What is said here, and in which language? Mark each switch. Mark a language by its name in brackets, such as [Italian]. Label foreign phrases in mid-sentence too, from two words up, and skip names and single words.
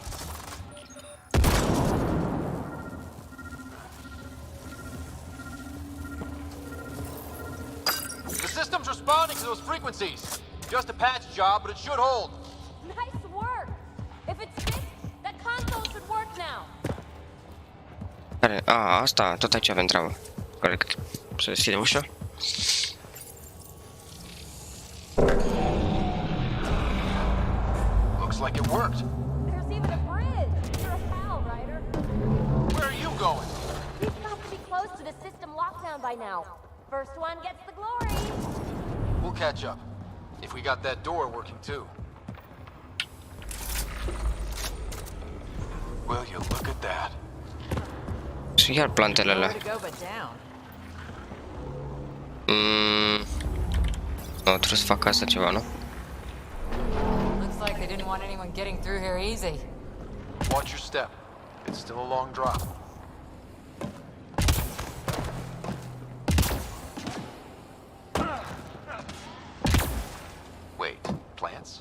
[English] The system's responding to those frequencies. Just a patch job, but it should hold. Nice work! If it's fixed, that console should work now. [Romanian] Care? A, asta, tot aici avem treabă. Corect. Să deschidem ușa. [English] Looks like it worked. There's even a bridge. You're a pal, Ryder. Where are you going? We've got to be close to the system lockdown by now. First one gets the glory. We'll catch up. If we got that door working too. Will you look at that? [Romanian] Și iar plantele alea. [English] Nowhere to go but down. [Romanian] Nu, trebuie să fac asta ceva, nu? [English] Looks like they didn't want anyone getting through here easy. Watch your step. It's still a long drop. Wait, plants?